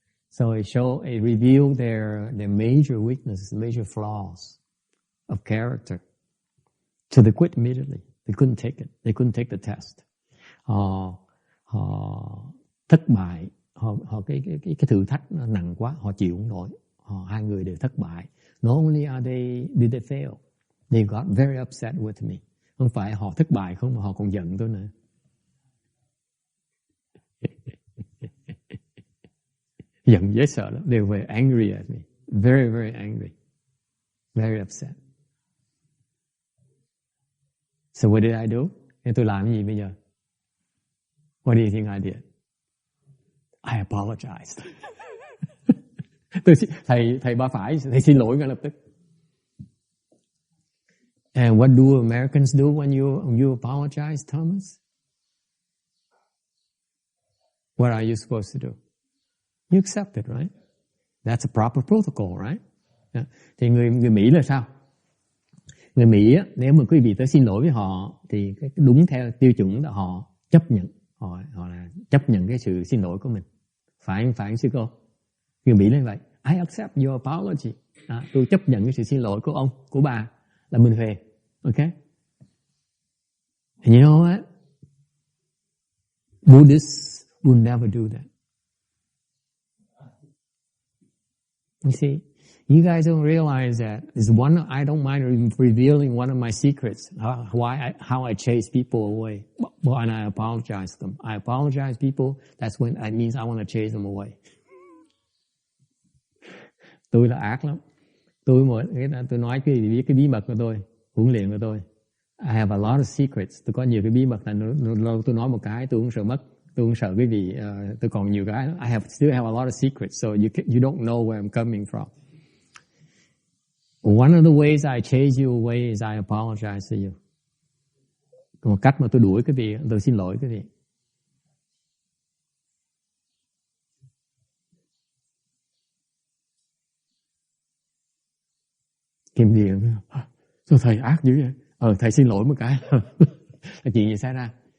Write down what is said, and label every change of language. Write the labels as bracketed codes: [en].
[en] So it revealed their major weaknesses, major flaws of character. So they quit immediately. They couldn't take it. They couldn't take the test. [vi] Họ thất bại, họ cái thử thách nó nặng quá, họ chịu không nổi. Hai người đều thất bại. [en] Not only did they fail, they got very upset with me. [vi] Không phải họ thất bại không, mà họ còn giận tôi nữa. Giận dễ sợ lắm. [en] They were angry at me. Very, very angry. Very upset. So what did I do? [vi] Nên tôi làm cái gì bây giờ? [en] What do you think I did? I apologized. [vi] Thầy ba phải, thầy xin lỗi ngay lập tức. [en] And what do Americans do when you apologize, Thomas? What are you supposed to do? You accept it, right? That's a proper protocol, right? [vi] Thì người Mỹ là sao? Người Mỹ á, nếu mà quý vị tới xin lỗi với họ thì đúng theo tiêu chuẩn là họ chấp nhận, họ là chấp nhận cái sự xin lỗi của mình. Phải không sư cô? Người Mỹ là vậy. [en] I accept your apology. [vi] Tôi chấp nhận cái sự xin lỗi của ông, của bà, là mình về. [en] Okay? And you know what? Buddhists will never do that. You see, you guys don't realize that. I don't mind revealing one of my secrets, how I chase people away. And I apologize to them. I apologize people, that means I want to chase them away. [vi] Tôi là ác lắm. Tôi nói biết cái bí mật của tôi, huấn luyện của tôi. [en] I have a lot of secrets. [vi] Tôi có nhiều cái bí mật là tôi nói một cái tôi cũng sợ mất. Tôi cũng sợ quý vị, tôi còn nhiều cái. [en] Still have a lot of secrets, so you don't know where I'm coming from. One of the ways I chase you away is I apologize to you. [vi] Một cách mà tôi đuổi quý vị, tôi xin lỗi quý vị. Kim Điền, sao thầy ác dữ vậy? Thầy xin lỗi một cái. Là chuyện gì xảy ra?